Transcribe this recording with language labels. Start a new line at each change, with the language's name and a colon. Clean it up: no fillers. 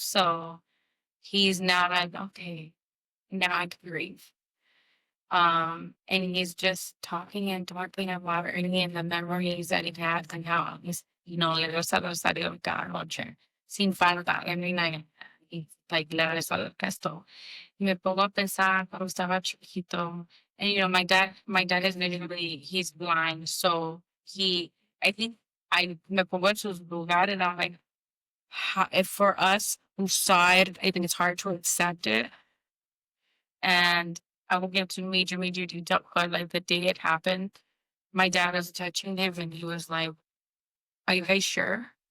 English: So he's now like, okay, now I can breathe. And he's just talking and talking about Ernie and the memories that he had and how he's,
Spanish: le gusta Rosario cada noche, sin falta,
English: every night. He's like,
Spanish: le reza el resto. Y me pongo a pensar cuando estaba chiquito.
English: And my dad is literally he's blind. So I think I
Spanish: me pongo en sus lugar,
English: and I'm like, if for us who saw it, I think it's hard to accept it. And I will give some major, major detail, but like the day it happened, my dad was touching him and he was like, "Are you guys sure?"